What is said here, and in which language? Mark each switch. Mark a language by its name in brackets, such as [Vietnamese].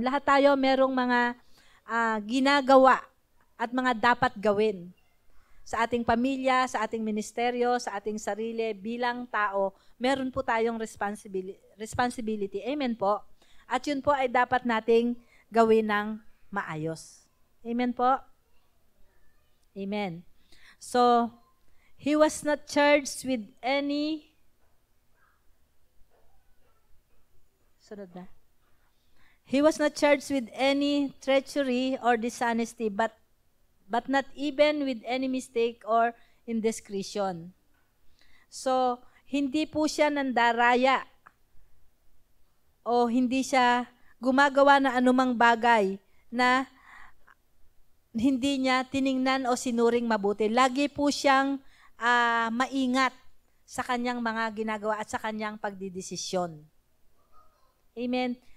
[Filipino] Lahat tayo merong mga ginagawa at mga dapat gawin sa ating pamilya, sa ating ministeryo, sa ating sarili, bilang tao, meron po tayong responsibility. Amen po? At yun po ay dapat nating gawin ng maayos. Amen po? Amen. [English] So, he was not charged with any... [Filipino] Sunod na. [English] He was not charged with any treachery or dishonesty, but not even with any mistake or indiscretion. [Filipino] So, hindi po siya nandaraya o hindi siya gumagawa na anumang bagay na hindi niya tiningnan o sinuring mabuti. Lagi po siyang maingat sa kanyang mga ginagawa at sa kanyang pagdidesisyon. Amen.